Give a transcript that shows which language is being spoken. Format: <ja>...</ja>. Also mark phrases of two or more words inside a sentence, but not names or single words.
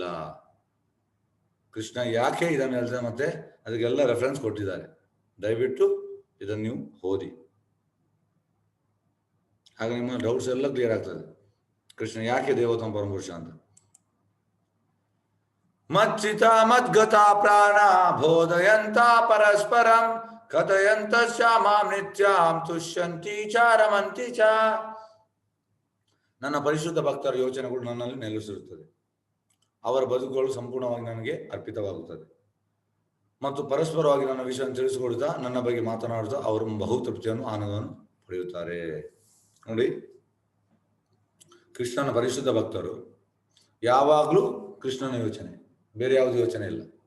<kn>ಕೃಷ್ಣ ಯಾಕೆ ಇದನ್ನು ಹೇಳ್ತಾರೆ ಮತ್ತೆ ಅದಕ್ಕೆಲ್ಲ ರೆಫರೆನ್ಸ್ ಕೊಟ್ಟಿದ್ದಾರೆ. ದಯವಿಟ್ಟು ಇದನ್ನು ನೀವು ಓದಿ, ಹಾಗೆ ನಿಮ್ಮ ಡೌಟ್ಸ್ ಎಲ್ಲ ಕ್ಲಿಯರ್ ಆಗ್ತದೆ. ಕೃಷ್ಣ ಯಾಕೆ ದೇವೋತ್ತಮ ಪರಮಪುರುಷ ಅಂತ.</kn> <sa>ಮಚ್ಚಿತ ಮದ್ಗತ ಪ್ರಾಣ ಬೋಧಯಂತ ಪರಸ್ಪರಂ ಕಥಯಂತ ಮಾಂ ನಿತ್ಯಾಂ ತುಷ್ಯಂತಿ ಚ ರಮಂತಿ ಚ.</sa> <kn>ನನ್ನ ಪರಿಶುದ್ಧ ಭಕ್ತರ ಯೋಚನೆಗಳು ನನ್ನಲ್ಲಿ ನೆಲೆಸಿರುತ್ತದೆ, ಅವರ ಬದುಕುಗಳು ಸಂಪೂರ್ಣವಾಗಿ ನನಗೆ ಅರ್ಪಿತವಾಗುತ್ತದೆ ಮತ್ತು ಪರಸ್ಪರವಾಗಿ ನನ್ನ ವಿಷಯವನ್ನು ತಿಳಿಸಿಕೊಡುತ್ತಾ ನನ್ನ ಬಗ್ಗೆ ಮಾತನಾಡುತ್ತಾ ಅವರು ಬಹುತೃಪ್ತಿಯನ್ನು ಆನಂದವನ್ನು ಪಡೆಯುತ್ತಾರೆ. ನೋಡಿ, ಕೃಷ್ಣನ ಪರಿಶುದ್ಧ ಭಕ್ತರು ಯಾವಾಗಲೂ ಕೃಷ್ಣನ ಯೋಚನೆ, ಬೇರೆ ಯಾವುದೇ ಯೋಚನೆ ಇಲ್ಲ.</kn>